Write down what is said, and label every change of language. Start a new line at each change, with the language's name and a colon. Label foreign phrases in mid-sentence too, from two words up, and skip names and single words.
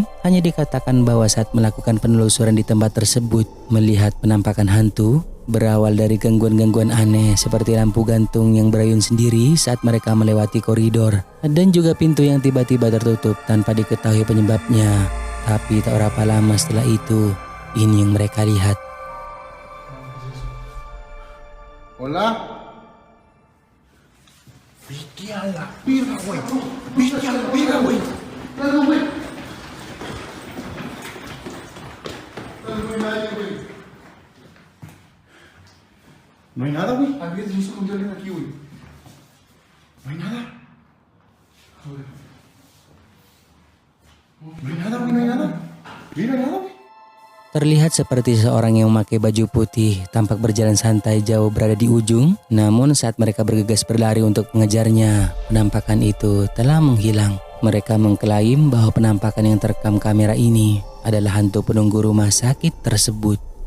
Indonesian: Hanya dikatakan bahwa saat melakukan penelusuran di tempat tersebut melihat penampakan hantu berawal dari gangguan-gangguan aneh seperti lampu gantung yang berayun sendiri saat mereka melewati koridor, dan juga pintu yang tiba-tiba tertutup tanpa diketahui penyebabnya. Tapi tak berapa lama setelah itu, ini yang mereka lihat.
Spanish: Hola. Viste a la perra, güey. Viste a la perra, güey. Claro, güey. No hay nadie, güey. No hay nada, güey. Alguien se hizo con alguien aquí, güey. No hay nada. Joder. No hay nada, güey. No hay nada. Mira, nada, güey.
Indonesian: Terlihat seperti seorang yang memakai baju putih tampak berjalan santai jauh berada di ujung. Namun saat mereka bergegas berlari untuk mengejarnya, penampakan itu telah menghilang. Mereka mengklaim bahwa penampakan yang terekam kamera ini adalah hantu penunggu rumah sakit tersebut.